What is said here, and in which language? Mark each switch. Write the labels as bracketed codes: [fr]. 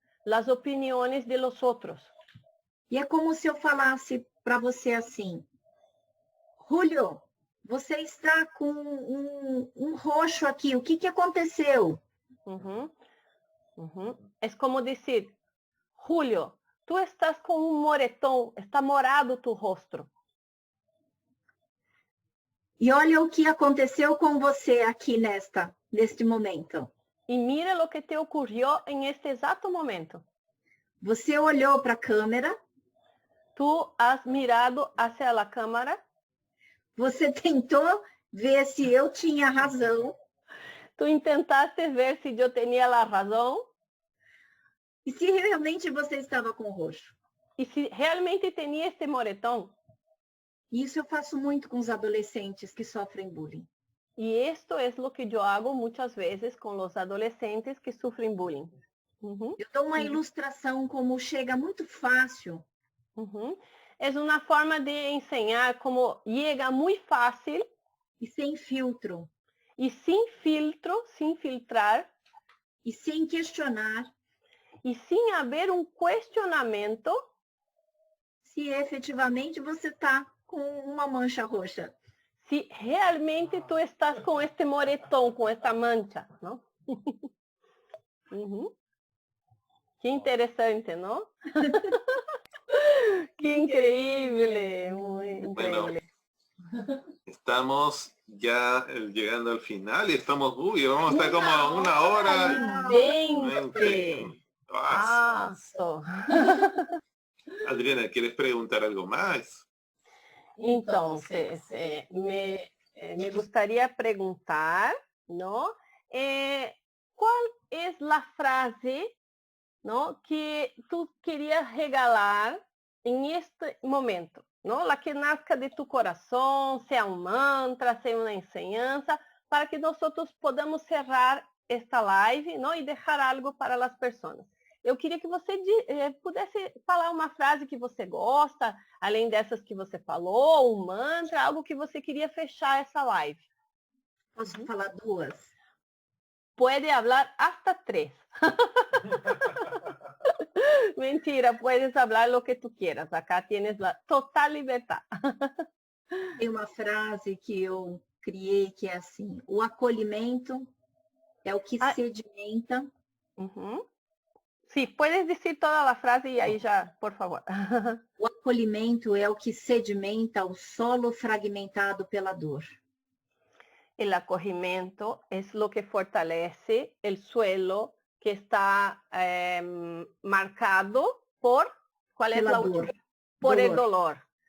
[es] Las opiniones de los otros. [pt] E é como se eu falasse para você assim, Julio, você está com um roxo aqui, o que aconteceu? [es] Es como decir, Julio, tú estás con un moretón, está morado tu rostro. [pt] E olha o que aconteceu com você aqui neste momento. [es] Y mira lo que te ocurrió en este exacto momento. [pt] Você olhou para a câmera, [es] Tú has mirado hacia la cámara, [pt] você tentou ver se eu tinha razão, [es] tú intentaste ver si yo tenía la razón [pt] e se realmente você estava com roxo. [es] y si realmente tenía este moretón. [pt] Isso eu faço muito com os adolescentes que sofrem bullying. [es] Y esto es lo que yo hago muchas veces con los adolescentes que sufren bullying. [pt] Eu dou uma ilustração como chega muito fácil. [es] Es una forma de enseñar cómo llega muy fácil [pt] E sem filtro. [es] y sin filtro, sin filtrar [pt] E sem questionar [es] y sin haber un cuestionamiento [pt] se efetivamente você está com uma mancha roxa. [es] si realmente tú estás con este moretón, con esta mancha, ¿no? Qué interesante, ¿no? Qué increíble, muy increíble. Bueno, estamos ya llegando al final y estamos, vamos a estar como a 1 hora. 20. Ah, So. Adriana, ¿quieres preguntar algo más? Entonces, me gustaría preguntar, ¿no? ¿Cuál es la frase, ¿no?, que tú querías regalar en este momento, ¿no? La que nazca de tu corazón, sea un mantra, sea una enseñanza, para que nosotros podamos cerrar esta live, ¿no? Y dejar algo para las personas. [pt] Eu queria que você pudesse falar uma frase que você gosta, além dessas que você falou, um mantra, algo que você queria fechar essa live. Posso falar 2? [es] Puede hablar hasta 3. Mentira, puedes hablar lo que tú quieras. Acá tienes la total libertad. [pt] Tem uma frase que eu criei que é assim, o acolhimento é o que sedimenta. [es] Sí, puedes decir toda la frase y ahí ya, por favor. [pt] O acolhimento é o que sedimenta o solo fragmentado pela dor. [es] El acogimiento es lo que fortalece el suelo que está marcado por, ¿cuál es la última? Por el dolor.